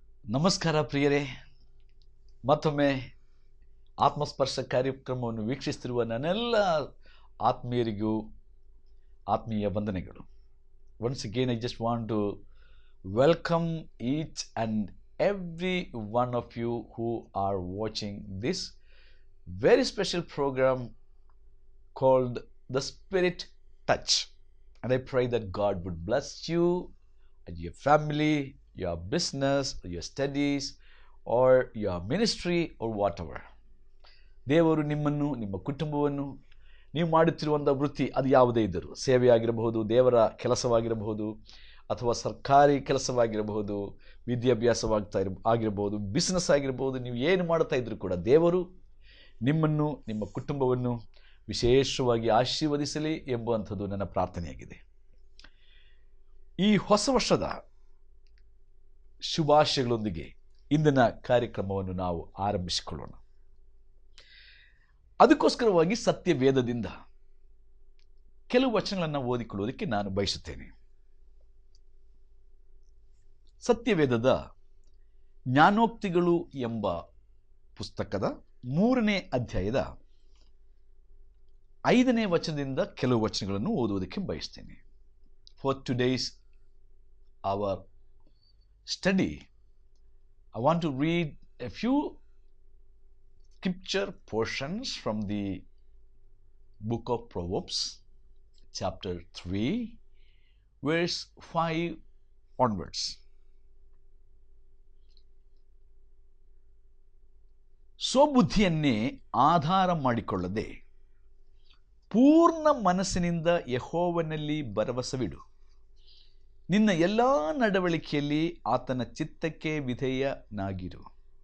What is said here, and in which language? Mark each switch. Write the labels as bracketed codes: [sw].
[kn] ನಮಸ್ಕಾರ ಪ್ರಿಯರೇ, ಮತ್ತೊಮ್ಮೆ ಆತ್ಮಸ್ಪರ್ಶ ಕಾರ್ಯಕ್ರಮವನ್ನು ವೀಕ್ಷಿಸುತ್ತಿರುವ ನನ್ನೆಲ್ಲ ಆತ್ಮೀಯರಿಗೂ ಆತ್ಮೀಯ ವಂದನೆಗಳು. [en] Once again I just want to welcome each and every one of you who are watching this very special program called The Spirit Touch. And I pray that God would bless you and your family, your business, your studies, or your ministry, or whatever. [kn] ದೇವರು ನಿಮ್ಮನ್ನು, ನಿಮ್ಮ ಕುಟುಂಬವನ್ನು, ನೀವು ಮಾಡುತ್ತಿರುವಂಥ ವೃತ್ತಿ ಅದು ಯಾವುದೇ ಇದ್ದರೂ, ಸೇವೆಯಾಗಿರಬಹುದು, ದೇವರ ಕೆಲಸವಾಗಿರಬಹುದು, ಅಥವಾ ಸರ್ಕಾರಿ ಕೆಲಸವಾಗಿರಬಹುದು, ಆಗಿರಬಹುದು, ಬಿಸ್ನೆಸ್ ಆಗಿರಬಹುದು, ನೀವು ಏನು ಮಾಡ್ತಾ ಇದ್ರೂ ಕೂಡ ದೇವರು ನಿಮ್ಮನ್ನು, ನಿಮ್ಮ ಕುಟುಂಬವನ್ನು ವಿಶೇಷವಾಗಿ ಆಶೀರ್ವದಿಸಲಿ ಎಂಬುವಂಥದ್ದು ನನ್ನ ಪ್ರಾರ್ಥನೆಯಾಗಿದೆ. ಈ ಹೊಸ ವರ್ಷದ ಶುಭಾಶಯಗಳೊಂದಿಗೆ ಇಂದಿನ ಕಾರ್ಯಕ್ರಮವನ್ನು ನಾವು ಆರಂಭಿಸಿಕೊಳ್ಳೋಣ. ಅದಕ್ಕೋಸ್ಕರವಾಗಿ ಸತ್ಯವೇದದಿಂದ ಕೆಲವು ವಚನಗಳನ್ನು ಓದಿಕೊಳ್ಳುವುದಕ್ಕೆ ನಾನು ಬಯಸುತ್ತೇನೆ. ಸತ್ಯವೇದದ ಜ್ಞಾನೋಕ್ತಿಗಳು ಎಂಬ ಪುಸ್ತಕದ 3ನೇ ಅಧ್ಯಾಯದ 5ನೇ ವಚನದಿಂದ ಕೆಲವು ವಚನಗಳನ್ನು ಓದುವುದಕ್ಕೆ ಬಯಸ್ತೇನೆ. [en] For today's our study, I want to read a few scripture portions from the book of Proverbs, chapter 3, verse 5 onwards. [kn] ಸ್ವಬುದ್ಧಿಯನ್ನೇ ಆಧಾರ ಮಾಡಿಕೊಳ್ಳದೆ ಪೂರ್ಣ ಮನಸ್ಸಿನಿಂದ ಯೆಹೋವನಲ್ಲಿ ಭರವಸವಿಡು. ನಿನ್ನ ಎಲ್ಲ ನಡವಳಿಕೆಯಲ್ಲಿ ಆತನ ಚಿತ್ತಕ್ಕೆ ವಿಧೇಯನಾಗಿರು.